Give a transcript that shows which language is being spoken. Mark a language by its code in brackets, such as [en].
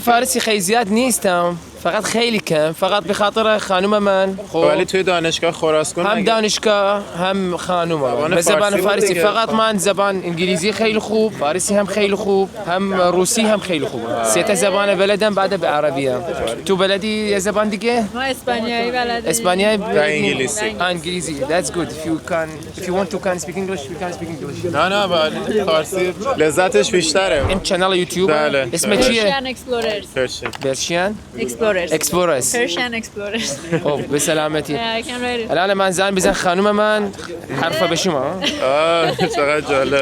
[fa] فارسی خیلی زیاد نیستم فقط خیلی کم فقط به خاطر خانم من خب ولی توی دانشگاه خراسان هم دانشگاه هم خانم به زبان فارسی بود فارسی دیگه. فقط من زبان انگلیسی خیلی خوب فارسی هم خیلی خوب هم روسی هم خیلی خوب سه تا زبان بلدم بعد به عربی هم. تو بلدی یه زبان دیگه ما اسپانیایی بلدیم. اسپانیایی و انگلیسی. [en] انگلیسی that's good if you want to can speak English we can speak English. [fa] نه ولی فارسی لذتش بیشتره. این کانال یوتیوب بله. اسم چیه؟ [en] Persian Explorers. Persian Explorers. Explorers. Persian Explorers. [fa] خب به سلامتی. [en] Yeah, I can write it. [fa] الان من زنگ بزن خانم من حرفا به شما چقدر جالب.